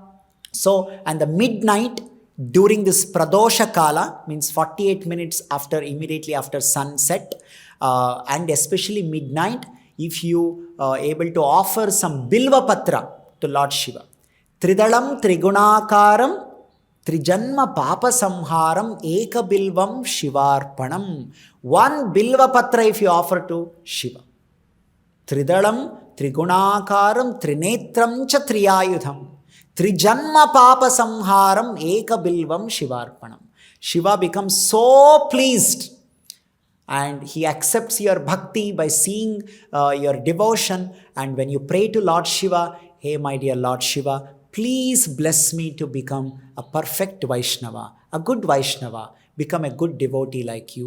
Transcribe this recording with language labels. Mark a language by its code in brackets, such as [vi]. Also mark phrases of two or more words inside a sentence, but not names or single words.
[en] So, and the midnight, during this [sa] Pradosha Kala, [en] means 48 minutes immediately after sunset, and especially midnight, if you able to offer some [sa] Bilva Patra [en] to Lord Shiva. [sa] Tridalam Trigunakaram Trijanma Papa Samharam Eka Bilvam Shivarpanam. [en] One [sa] Bilva Patra [en] if you offer to Shiva. [sa] Tridalam Trigunakaram Trinetram Cha Triyayudham. Trijanma Papa Samharam Eka Bilvam Shivarpanam. [en] Shiva becomes so pleased and he accepts your bhakti by seeing your devotion. And when you pray to Lord Shiva, hey my dear Lord Shiva, please bless me to become a perfect Vaishnava, a good Vaishnava, become a good devotee like you.